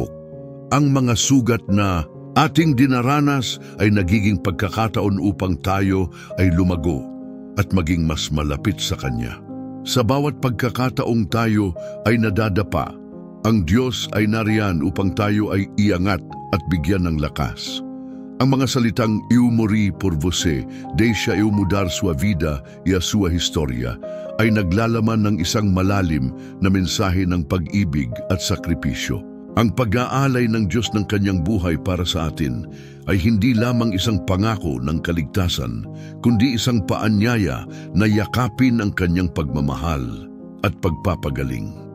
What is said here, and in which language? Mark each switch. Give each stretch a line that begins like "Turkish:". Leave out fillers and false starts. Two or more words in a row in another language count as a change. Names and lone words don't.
Filipino: Ang mga sugat na ating dinaranas ay nagiging pagkakataon upang tayo ay lumago at maging mas malapit sa Kanya. Sa bawat pagkakataong tayo ay nadadapa, ang Diyos ay nariyan upang tayo ay iangat at bigyan ng lakas. Ang mga salitang
Portuguese: "Eu mori por você, deixa eu mudar sua vida e a sua historia"
Filipino: ay naglalaman ng isang malalim na mensahe ng pag-ibig at sakripisyo. Ang pag-aalay ng Diyos ng kanyang buhay para sa atin ay hindi lamang isang pangako ng kaligtasan, kundi isang paanyaya na yakapin ang kanyang pagmamahal at pagpapagaling.